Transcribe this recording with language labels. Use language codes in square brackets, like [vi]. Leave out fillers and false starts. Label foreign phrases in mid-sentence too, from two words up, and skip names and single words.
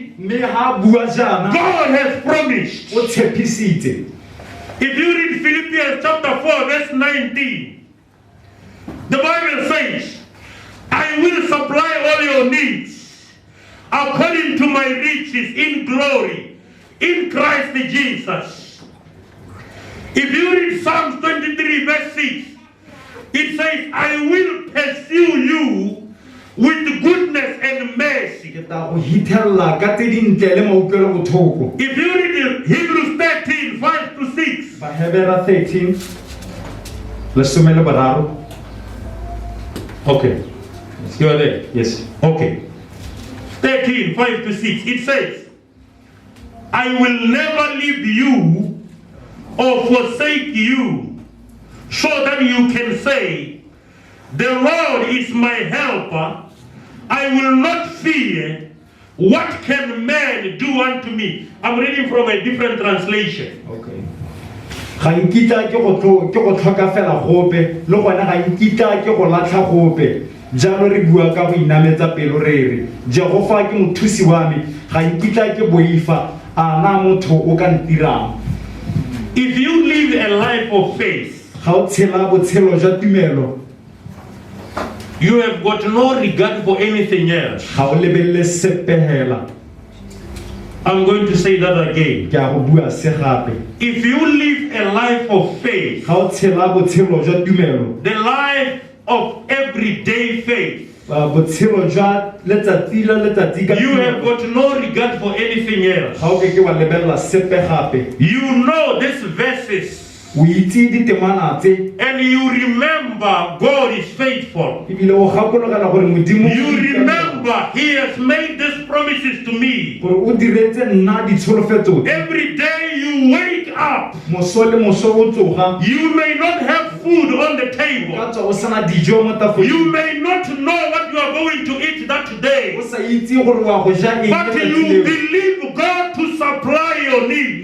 [tn] Mme ha a bua jaana [en] God has promised. [tn] o tshepisitse. [en] If you read Philippians chapter 4, verse 19, the Bible says, I will supply all your needs according to my riches in glory in Christ Jesus. If you read Psalms 23, verse 6, it says, I will pursue you with goodness and mercy. [tn] Ke tla go hithelela ka tse dintle le mautlwelo botlhoko. [en] If you read Hebrews 13, 5 to 6, [tn] Bahebera 13 lesome le boraro. [en] okay, you are there. Yes. Okay. 13, 5 to 6. It says, I will never leave you or forsake you, so that you can say, the Lord is my helper. I will not fear. What can man do unto me? I'm reading from a different translation. Okay. [tn] Ga nkitla ke go tlhoka fela gope le gona ga nkitla ke go latlha gope. Jalo re bua ka go inametsa pelo re re Jehova ke mothusi wa me ga nkitla ke boifa a na motho o ka ntirang. [en] If you live a life of faith, [tn] Ga o tshela botshelo jwa tumelo [en] you have got no regard for anything else. [tn] ga o lebelele sepehela. [en] I'm going to say that again. [tn] Ke a go bua se gape. [en] If you live a life of faith, [tn] Ga o tshela botshelo jwa tumelo [en] the life of everyday faith, [tn] botshelo jwa letsatsi la letsatsi ka [en] you have [tn] tumelo, [en] got no regard for anything else. [tn] ga o ke wa lebelela sepe gape. [en] You know these verses [tn] O itse ditemana tse [en] and you remember God is faithful. [tn] ebile o gakologela gore Modimo [en] You remember He has made these promises to me. [tn] gore o diretse nna ditsholofetso tse. [en] Every day you wake up, [tn] Moso le moso o tsoga [en] you may not have food on the [tn] ka [en] table. [tn] tswa o sana dijo mo tafoleng. [en] You may not know what you are going to eat that day. [tn] O sa itse gore wa go ja eng [en] But [tn] letsatsi [en] you [tn] leo. [en] believe God to supply your needs.